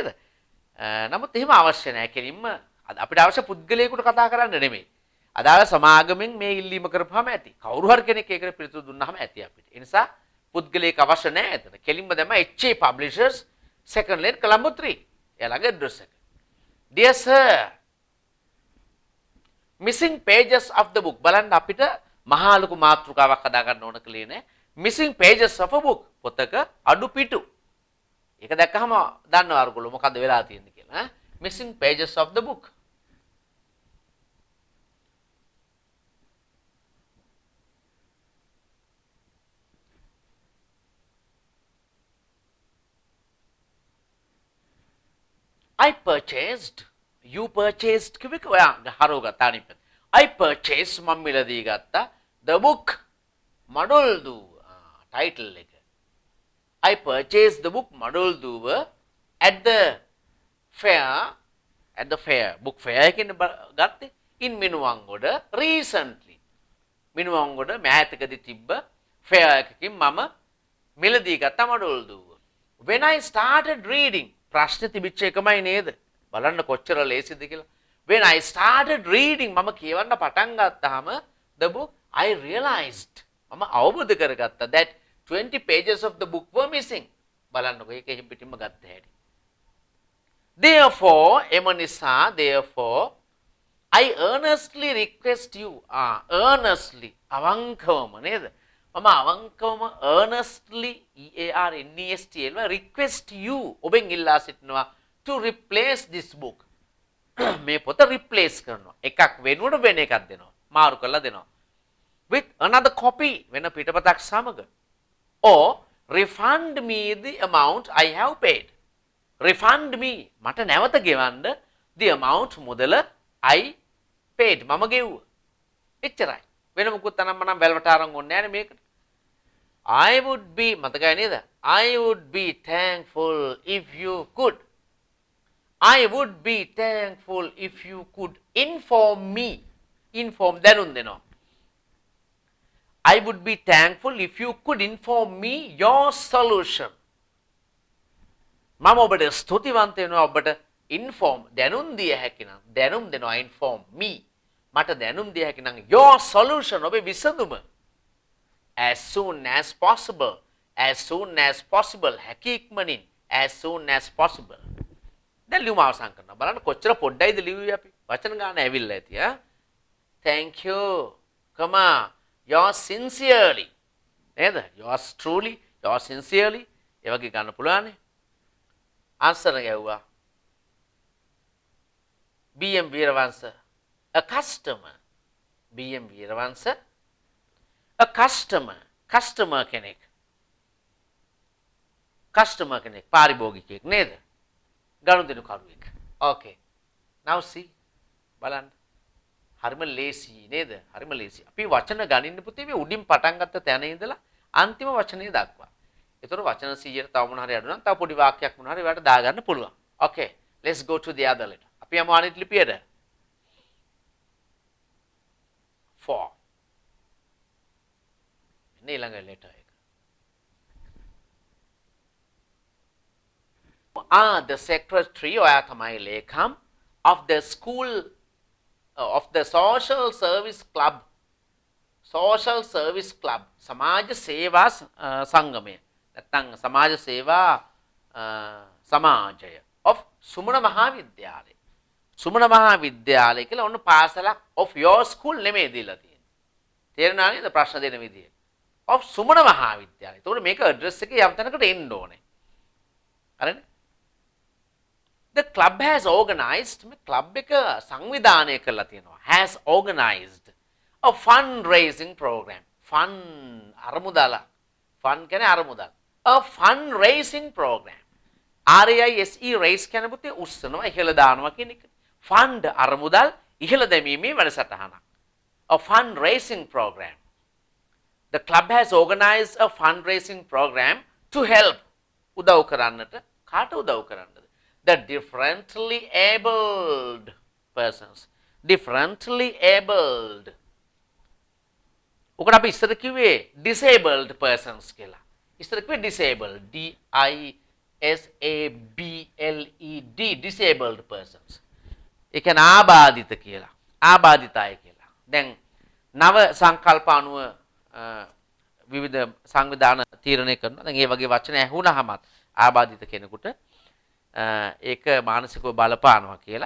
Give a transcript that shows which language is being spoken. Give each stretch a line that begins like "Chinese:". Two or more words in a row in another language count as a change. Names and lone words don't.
Sinhala: නමුත් එහෙම අවශ්‍ය නැහැ. කෙලින්ම අපිට අවශ්‍ය පුද්ගලයෙකුට කතා කරන්න නෙමෙයි. අදාළ සමාගමෙන් මේ ඉල්ලීම කරපුවාම ඇති. කවුරු හරි කෙනෙක් ඒකට පිළිතුරු දුන්නාම ඇති අපිට. ඒ නිසා පුද්ගලයෙක් අවශ්‍ය නැහැ එතන. කෙලින්ම දැම්ම HA Publishers second lane Colombo 3. එයාලගේ address එක.
English: Dear sir, missing pages of the book.
Sinhala: බලන්න අපිට මහා ලොකු මාතෘකාවක් හදා ගන්න ඕන කලේ නේ.
English: Missing pages of a book.
Sinhala: පොතක අඩු පිටු. ඒක දැක්කහම දන්නවා අරගොල්ලෝ මොකද්ද වෙලා තියෙන්නේ කියලා.
English: Missing pages of the book. I purchased, you purchased
Sinhala: කිව්වක ඔයා හරව ගත්තා අනිත් පැත්ත.
English: I purchased
Sinhala: මම මිලදී ගත්තා
English: the book
Sinhala: මඩොල් දුව title එක.
English: I purchased the book මඩොල් දුව at the fair book fair
Sinhala: එකෙන් ගත්තේ
English: in මිනුවන්ගොඩ recently.
Sinhala: මිනුවන්ගොඩ මෑතකදී තිබ්බ fair එකකින් මම මිලදී ගත්තා මඩොල් දුව.
English: When I started reading
Sinhala: ප්‍රශ්න තිබිච්ච එකමයි නේද? බලන්න කොච්චර ලේසිද කියලා.
English: When I started reading
Sinhala: මම කියවන්න පටන් ගත්තාම
English: the book I realized
Sinhala: මම අවබෝධ කරගත්තා
English: that 20 pages of the book were missing.
Sinhala: බලන්නකො ඒක එහෙම පිටින්ම ගත්ත හැටි. Therefore එම නිසා
English: therefore I earnestly request you earnestly
Sinhala: අවංකවම නේද? මම අවංකවම
English: earnestly EARNEST request you
Sinhala: ඔබෙන් ඉල්ලා සිටිනවා
English: to replace this book.
Sinhala: මේ පොත replace කරනවා. එකක් වෙනුවට වෙන එකක් දෙනවා. මාරු කරලා දෙනවා.
English: with another copy
Sinhala: වෙන පිටපතක් සමග.
English: or refund me the amount I have paid. refund me
Sinhala: මට නැවත ගෙවන්න
English: the amount මුදල I paid
Sinhala: මම ගෙව්වා. එච්චරයි. වෙන මොකුත් අනම්මනම් වැල්වට අරන් ඕනේ නැහැ මේකට.
English: I would be
Sinhala: මතකයි නේද?
English: I would be thankful if you could. I would be thankful if you could inform me.
Sinhala: inform දැනුම් දෙනවා.
English: I would be thankful if you could inform me your solution.
Sinhala: මම ඔබට ස්තුතිවන්ත වෙනවා ඔබට inform දැනුම් දිය හැකි නම් දැනුම් දෙනවා
English: inform me.
Sinhala: මට දැනුම් දිය හැකි නම්
English: your solution
Sinhala: ඔබේ විසඳුම
English: as soon as possible
Sinhala: හැකි ඉක්මනින්
English: as soon as possible.
Sinhala: දැන් ලියුම අවසන් කරනවා. බලන්න කොච්චර පොඩ්ඩයිද ලියුවේ අපි. වචන ගන්න ඇවිල්ලා ඇති ආ.
English: Thank you. Yours sincerely. නේද? Yours truly, yours sincerely.
Sinhala: ඒ වගේ ගන්න පුළුවන් නේ. ආන්සර් ගැව්වා.
English: BM වීරවංශ a customer. BM වීරවංශ a customer කෙනෙක්.
Sinhala: customer කෙනෙක් පාරිභෝගිකයෙක් නේද? ගනුදෙනු කරුවෙක්.
English: okay. now see බලන්න.
Sinhala: හරිම ලේසි නේද? හරිම ලේසි. අපි වචන ගණින්න පුතේ මේ උඩින් පටන් ගත්ත තැන ඉඳලා අන්තිම වචනේ දක්වා. ඒතර වචන 100ට තව මොන හරි අඩු නම් තව පොඩි වාක්‍යයක් මොන හරි ඔයාලට දාගන්න පුළුවන්.
English: okay. let's go to the other letter.
Sinhala: අපි යමු අනිත් ලිපියට. 4. ඊළඟ letter එක.
English: the secretary
Sinhala: ඔයා තමයි ලේකම්
English: of the school of the social service club
Sinhala: සමාජ සේවා සංගමය නැත්නම් සමාජ සේවා සමාජය of සුමන මහා විද්‍යාලය සුමන මහාවිද්‍යාලය කියලා ඔන්න පාසලක්
English: of your school
Sinhala: නෙමෙයි දීලා තියෙන්නේ. තේරුණා නේද ප්‍රශ්න දෙන විදිය? of සුමන මහාවිද්‍යාලය. ඒතකොට මේක ඇඩ්‍රස් එකේ යම් තැනකට එන්න ඕනේ. හරිනේ?
English: The club has organized
Sinhala: මේ club එක සංවිධානය කරලා තියෙනවා.
English: has organized a fundraising program.
Sinhala: fun අරමුදල. fun කියන්නේ අරමුදල.
English: a fundraising program. RAISE raise
Sinhala: කියන්නේ පුතේ උස්සනවා ඉහළ දානවා කියන එක. fund අරමුදල් ඉහළ දැමීමේ වැඩසටහනක්.
English: a fundraising program. The club has organized a fundraising program to help
Sinhala: උදව් කරන්නට කාට උදව් කරන්නද?
English: The differently abled persons. Differently abled.
Sinhala: උකට අපි ඉස්සර කිව්වේ
English: disabled persons
Sinhala: කියලා. ඉස්සර කිව්වේ disabled.
English: DISABLED disabled persons.
Sinhala: ඒ කියන්නේ ආබාධිත කියලා. ආබාධිත අය කියලා. දැන් නව සංකල්ප අනුව විවිධ සංවිධාන තීරණය කරනවා. දැන් මේ වගේ වචන ඇහුණාමත් ආබාධිත කෙනෙකුට ඒක මානසිකව බලපානවා කියලා.